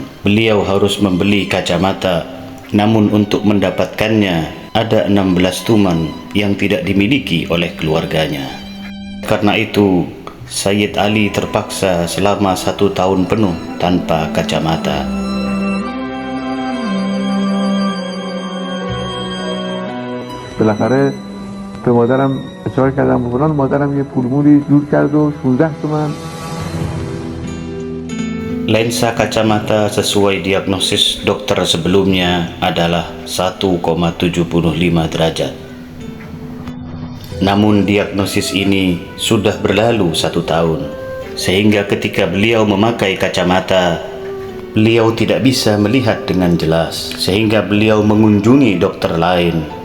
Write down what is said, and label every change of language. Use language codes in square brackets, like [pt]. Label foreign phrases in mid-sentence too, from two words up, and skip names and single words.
[id] Beliau harus membeli kacamata, namun untuk mendapatkannya ada 16 tuman yang tidak dimiliki oleh keluarganya. Karena itu, Sayyid Ali terpaksa selama 1 tahun penuh tanpa kacamata. [fa] بالاخره به مادرم اشاره کردم به فلان، مادرم یه پولمولی جور کرد و 16 تومن. [id] Lensa kacamata sesuai diagnosis dokter sebelumnya adalah 1,75 derajat. Namun diagnosis ini sudah berlalu 1 tahun, sehingga ketika beliau memakai kacamata, beliau tidak bisa melihat dengan jelas, sehingga beliau mengunjungi dokter lain.